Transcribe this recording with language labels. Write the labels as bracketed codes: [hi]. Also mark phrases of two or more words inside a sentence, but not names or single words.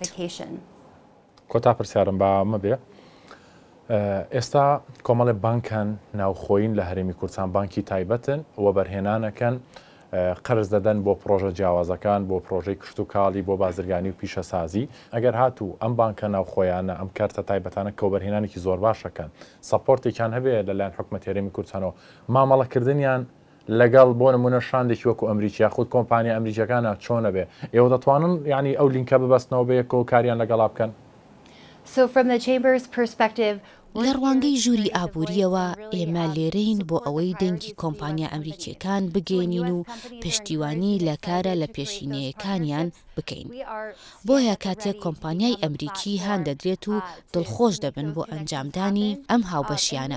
[ckb] کۆتا پرسیارم بە ئەمە بێ ئێستا کۆمەڵێ بانکان ناوخۆین لە هەرێمی کوردستان بانکی تایبەتن و بەرهێنانەکەن قەرز دەدەن بۆ پرۆژە جیاوازەکان بۆ پرۆژەی کشت و کاڵی بۆ بازرگانی و پیشەسازی ئەگەر هاتوو ئەم بانکە ناوخۆیانە ئەم کارتە تایبەتانە کەوبەرهێنانێکی زۆر باشەکەن سەپۆرتێکیان هەبێت لەلایەن حکوومەتی هەرێمی کوردستانەوە مامەڵەکردنیان لەگەڵ بۆ نمونە شاندێکی وەکو ئەمریکا خودت کۆمپانیا ئەمریکەکانە چۆنە بێ ئێوە دەتوانن ینی ئەو لینکە ببەستنەوە بە یەکەوە کاریان لەگەڵا بکەن. [en] So from the Chamber's perspective, [ckb] لە ڕوانگەی ژووری ئابوووریەوە ئێمە لێرەین بۆ ئەوەی دەنگی کۆمپانیا ئەمریکیەکان بگەێنین و پشتیوانی لە کارە لە پێشینەیەکانیان بکەین. بۆیە کاتێک کۆمپانیای ئەمریکی هان دەدرێت و دڵخۆش دەبن بۆ ئەنجامدانی ئەم هاوبەشیانە.